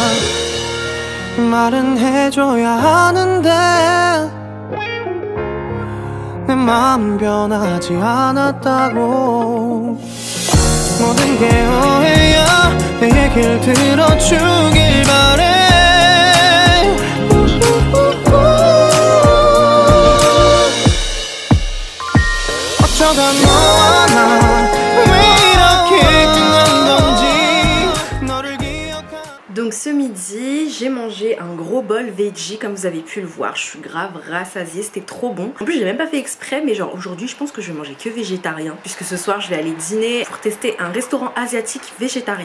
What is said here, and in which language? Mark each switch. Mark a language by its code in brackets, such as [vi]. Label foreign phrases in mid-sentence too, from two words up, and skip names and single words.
[ko] 말은 해줘야 하는데 내 마음 변하지 않았다고. 모든 게 오해야, 내 얘길 들어주길 바래. 어쩌다 너와 나 [fr] Donc ce midi, j'ai mangé un gros bol veggie, comme vous avez pu le voir. Je suis grave rassasiée, c'était trop bon. En plus j'ai même pas fait exprès, mais genre aujourd'hui je pense que je vais manger que végétarien, puisque ce soir je vais aller dîner pour tester un restaurant asiatique végétarien.